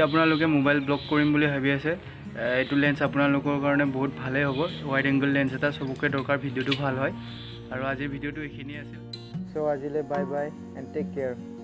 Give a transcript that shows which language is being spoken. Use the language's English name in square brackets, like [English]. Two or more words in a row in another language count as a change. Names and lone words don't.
[Assamese] আপোনালোকে [English] mobile block [Assamese] কৰিম বুলি ভাবি আছে এইটো lens আপোনালোকৰ কাৰণে বহুত ভাল হ'ব [English] wide angle lens [Assamese] এটা সবকে দৰকাৰ video টো ভাল হয় আৰু আজি video টো এইখিনি আছিল so আজিলৈ [English] bye bye and take care